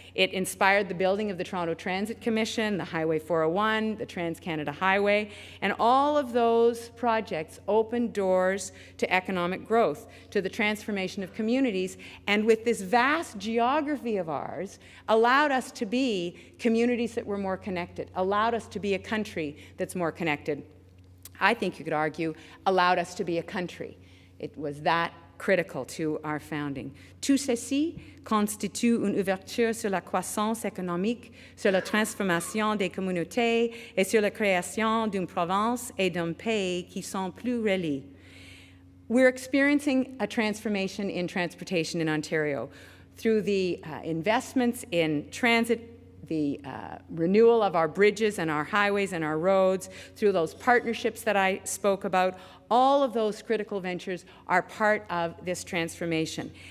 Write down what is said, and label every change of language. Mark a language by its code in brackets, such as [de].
[en] It inspired the building of the Toronto Transit Commission, the Highway 401, the Trans-Canada Highway, and all of those projects opened doors to economic growth, to the transformation of communities, and with this vast geography of ours, allowed us to be communities that were more connected, allowed us to be a country that's more connected. I think you could argue, allowed us to be a country. It was that critical to our founding. [fr] Tout ceci constitue une ouverture sur la croissance économique, sur la transformation des communautés et sur la création d'une province et d'un pays qui sont plus reliés. [en] We're experiencing a transformation in transportation in Ontario through the investments in transit, the renewal of our bridges and our highways and our roads, through those partnerships that I spoke about. All of those critical ventures are part of this transformation.